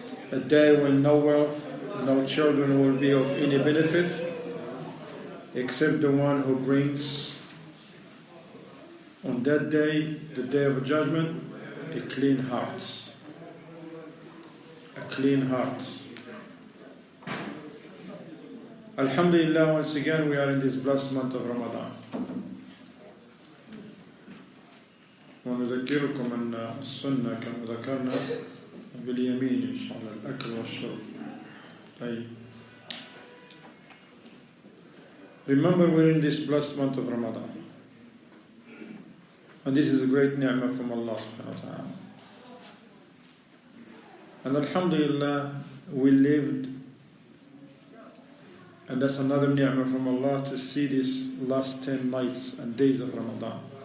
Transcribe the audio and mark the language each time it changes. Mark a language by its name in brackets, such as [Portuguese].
[English] A day when no wealth, no children will be of any benefit except the one who brings on that day, the day of judgment, a clean heart. A clean heart. Alhamdulillah, once again we are in this blessed month of Ramadan. [Arabic] ونذكركم أن السنة كما ذكرنا باليمين إن شاء الله الأكل والشرب. طيب. [English] Remember, we're in this blessed month of Ramadan. And this is a great ni'mah from Allah subhanahu wa ta'ala. And alhamdulillah, we lived, and that's another ni'mah from Allah, to see these last 10 nights and days of Ramadan.